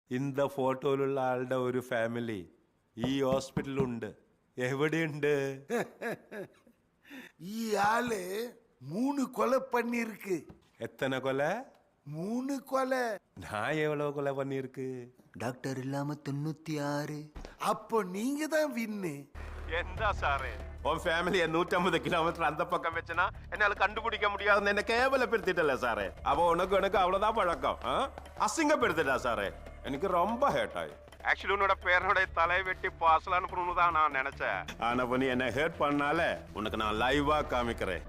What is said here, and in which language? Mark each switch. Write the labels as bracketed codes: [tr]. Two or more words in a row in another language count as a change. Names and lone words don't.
[ml] இந்த போட்டோയിലുള്ള ആളുടെ ഒരു ഫാമിലി ഈ ഹോസ്പിറ്റലുണ്ട്. എവിടെയുണ്ട്? ഈ ആള് [ta] 3 கொலை பண்ணிருக்கு. எத்தனை கொலை? 3 கொலை. நான் எவ்வளவு கொலை பண்ணிருக்கு? டாக்டர் இல்லாம 96. அப்போ நீங்க தான் வின்னு. [ml] എന്താ സാറേ [ta] உன் ஃபேமிலியை 150 கிலோமீட்டர் அந்த பக்கம் வச்சுனா என்னால கண்டுபிடிக்க முடியாதுன்னு என்ன கேவலப்படுத்திட்டல சாரே. அப்போ உனக்கு எனக்கு அவ்வளவுதான் பழக்கம். அசிங்கப்படுத்திட்டா சாரே. எனக்கு ரொம்ப ஹேட் ஆயி. ஆக்சுவலி உன்னோட பேரனுடைய தலை வெட்டி பார்சல் அனுப்பணும்னு தான் நான் நினைச்சேன். ஆனா நீ என்ன ஹேட் பண்ணால உனக்கு நான் லைவா காமிக்கிறேன்.